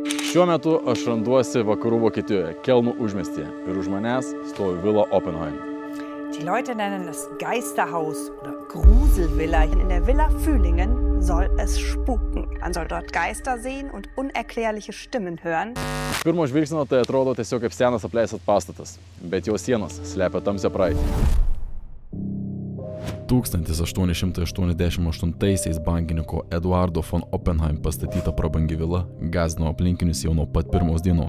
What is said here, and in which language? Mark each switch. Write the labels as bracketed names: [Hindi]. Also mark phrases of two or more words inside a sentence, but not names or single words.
[Lithuanian] Šiuo metu aš randuosi vakarų Vokietijoje, Kelnų užmiestyje ir už manęs stovi Villa Oppenheim. [German] Die Leute nennen es Geisterhaus oder Gruselvilla. In der Villa Fühlingen soll es spuken. Man soll dort Geister sehen und unerklärliche Stimmen hören. [Lithuanian] Iš pirmo žvilgsnio tai atrodo tiesiog kaip senas apleistas pastatas, bet jo sienos slepia tamsią praeitį. 1888 bankininko Eduardo von Oppenheim pastatyta prabangi vila gąsdino aplinkinius jau nuo pat pirmos dienos.